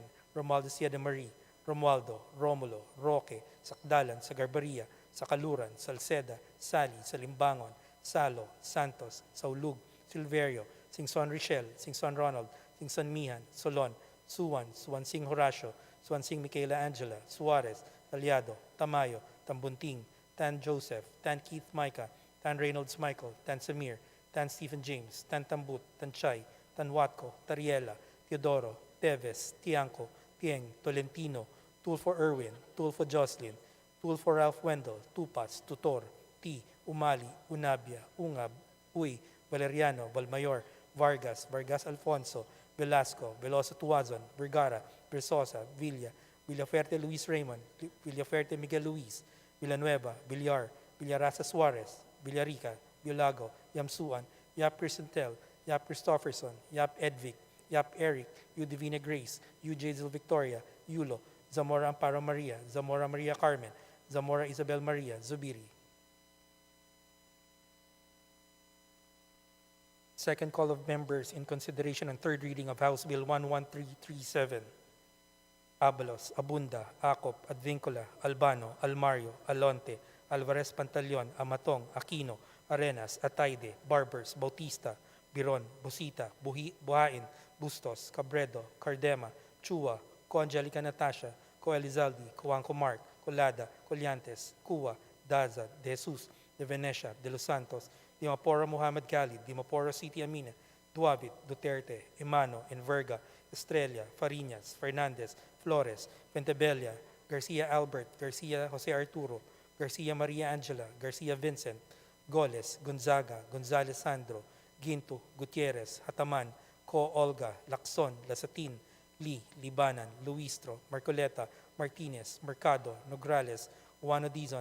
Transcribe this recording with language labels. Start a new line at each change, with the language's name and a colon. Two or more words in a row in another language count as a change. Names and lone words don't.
English: Romualdez Siede Marie, Romualdo, Romulo, Roque, Sakdalan, Sagarbaria, Sakaluran, Salceda, Sali, Salimbangon, Salo, Santos, Saulug, Silverio, Singson Richel, Singson Ronald, Singson Mihan, Solon, Suwan, Suwansing Horacio, Suwansing Michaela Angela, Suarez, Aliado, Tamayo, Tambunting, Tan Joseph, Tan Keith Micah, Tan Reynolds Michael, Tan Samir, Tan Stephen James, Tan Tambut, Tan Chay, Tan Watco, Tariela, Teodoro, Teves, Tiangco, Tieng, Tolentino, Tulfo Erwin, Tulfo Jocelyn, Tulfo Ralph Wendell, Tupas, Tutor, T, Umali, Unabia, Ungab, Uy, Valeriano, Valmayor, Vargas, Vargas Alfonso, Velasco, Veloso Tuazon, Vergara, Versosa, Villa, Villaferte Luis Raymond, Villaferte Miguel Luis, Villanueva, Villar, Villarasa Suarez, Villarica, Villago, Yamsuan, Yap Percentel, Yap Christopherson, Yap Edvic, Yap Eric, U Divina Grace, U Jazel Victoria, Yulo, Zamora Amparo Maria, Zamora Maria Carmen, Zamora Isabel Maria, Zubiri. Second call of members in consideration and third reading of House Bill 11337. Abalos, Abunda, Acop, Advincula, Albano, Almario, Alonte, Alvarez Pantaleon, Amatong, Aquino, Arenas, Ataide, Barbers, Bautista, Biron, Busita, Buhain, Bustos, Cabredo, Cardema, Chua, Angelica Natasha, Co Elizalde, Coanco Mark, Colada, Collantes, Cua, Daza, De Jesus, De Venecia, De Los Santos, Dimaporo Muhammad Khalid, Dimaporo City Amina, Duavit, Duterte, Emano, Enverga, Estrella, Fariñas, Fernandez, Flores, Pentebella, Garcia Albert, Garcia Jose Arturo, Garcia Maria Angela, Garcia Vincent, Goles, Gonzaga, Gonzales Sandro, Ginto, Gutierrez, Hataman, Co Olga, Lacson, Lasatin, Lee, Libanan, Luistro, Marcoleta, Martinez, Mercado, Nograles, Juano Dizon,